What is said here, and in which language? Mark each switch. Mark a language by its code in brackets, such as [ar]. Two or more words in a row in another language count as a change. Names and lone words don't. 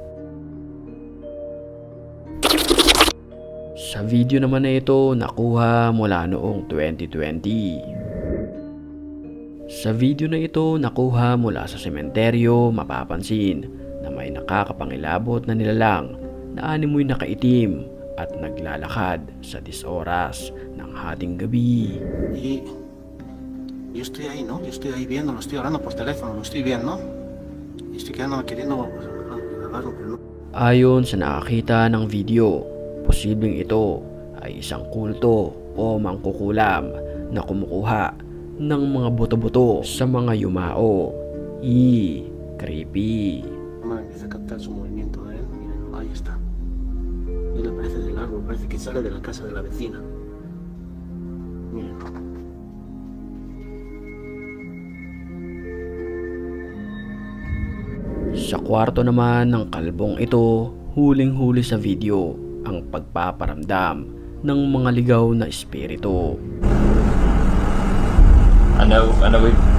[tl] Sa video naman na ito nakuha mula noong 2020. Sa video na ito nakuha mula sa sementeryo, mapapansin na may nakakapangilabot na nilalang na animoy nakaitim at naglalakad sa 10 oras ng hating gabi. [es] Yo estoy ahí, ¿no? Yo estoy ahí viendo, lo estoy hablando por teléfono, lo estoy viendo. Y estoy quedándome queriendo grabarlo, pero no. [tl] Ayon sa nakakita ng video, posibleng ito ay isang kulto o mangkukulam na kumukuha ng mga buto-buto sa mga yumao. Creepy. [es] Empieza a captar su movimiento, ¿eh? Miren, ahí está. Él aparece del árbol, parece que sale de la casa de la vecina. Miren. [tl] Sa kwarto naman ng kalbong ito, huling-huli sa video ang pagpaparamdam ng mga ligaw na espiritu. Ano wait.